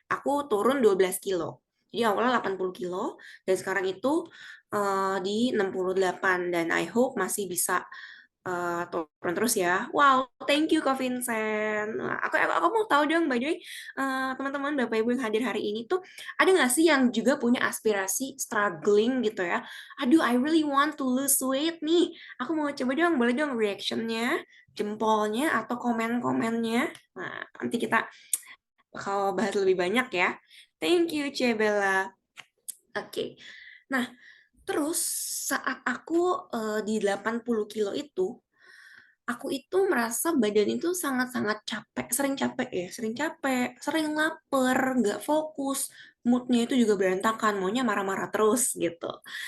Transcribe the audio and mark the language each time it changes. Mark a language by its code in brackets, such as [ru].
[id] Aku turun 12 kilo. Jadi awalnya 80 kilo, dan sekarang itu di 68. Dan [en] I hope [id] masih bisa turun terus ya. Wow, [en] thank you [id] Kak Vincent. Nah, aku mau tahu dong, [en] by the way, [id] teman-teman Bapak Ibu yang hadir hari ini tuh ada nggak sih yang juga punya aspirasi struggling gitu ya? Aduh, [en] I really want to lose weight [id] nih. Aku mau coba dong, boleh dong reactionnya, jempolnya atau komen-komennya. Nah, nanti kita bakal bahas lebih banyak ya. [en] Thank you, [id] Cebella. Oke. Nah, terus saat aku di 80 kilo itu, aku itu merasa badan itu sangat-sangat capek, sering capek, sering lapar, nggak fokus, moodnya itu juga berantakan, maunya marah-marah terus gitu.